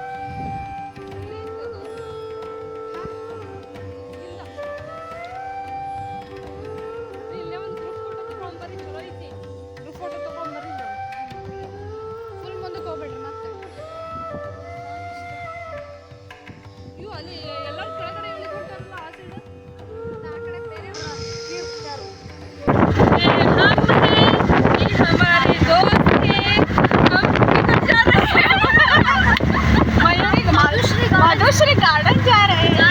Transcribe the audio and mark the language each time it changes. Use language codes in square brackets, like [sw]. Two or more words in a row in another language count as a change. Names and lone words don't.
[kn] ಇಲ್ಲೇ ಒಂದು [en] group photo [kn] ತೊಗೊಂಬರ್ರಿ, ಚಲೋ ಐತಿ. [en] group photo [kn] ತೊಗೊಂಬರ್ರಿ. ಫುಲ್ ಮುಂದಕ್ಕೆ ಹೋಗ್ಬೇಡ್ರಿ ಮತ್ತೆ. ಇವು ಅಲ್ಲಿ ಎಲ್ಲರೂ ಕೆಳಗಡೆ ಇಳಿದು ಹೊಂಟಾರಲ್ಲ ಆ ಸೈಡ್. ಆ ಕಡೆ ಬೇರೆ ಇರ್ತಾರು. [hi] हमारे दोस्त के हम किधर जा रहे हैं? माधुश्री गार्डन जा रहे हैं.